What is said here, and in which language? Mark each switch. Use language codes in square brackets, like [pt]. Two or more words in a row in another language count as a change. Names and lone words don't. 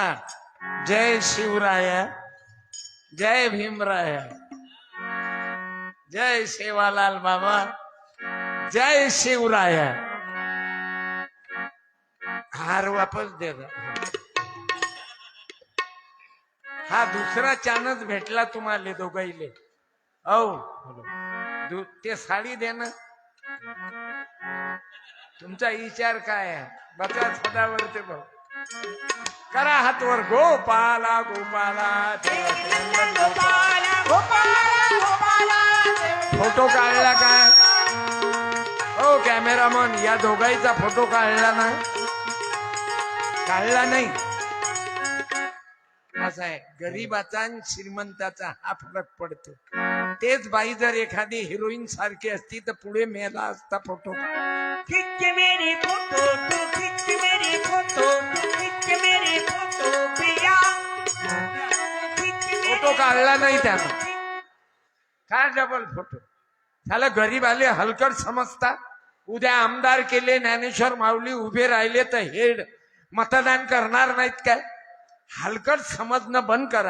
[mr] जय शिवराया, जय भीमराया, जय सेवालाल बाबा, जय शिवराया. हार वापस दे. हा दुसरा चानच भेटला तुम्हाला दोघाईले. औ ते साडी दे ना. तुमचा विचार काय आहे? बचा सदावर्ते भाऊ. करा हातवर. गोपाला गोपाला फोटो काढला काय? हो कॅमेरामन, या दोघांचा फोटो काढला ना? काढला नाही. असं आहे, गरीबाचा आणि श्रीमंताचा हा फरक पडतो. तेच बाई जर एखादी हिरोईन सारखी असती तर पुढे मेला असता फोटो. [hi] खिच मेरी फोटो तू, खिच मेरी फोटो तू, खिच मेरी फोटो पिया. [mr] फोटो काढला नाही त्यानं. काय डबल फोटो झालं. गरीब आले हलकट समजता. उद्या आमदार केले, ज्ञानेश्वर माऊली उभे राहिले तर हेड मतदान करणार नाहीत काय? हलकट समजणं बंद करा.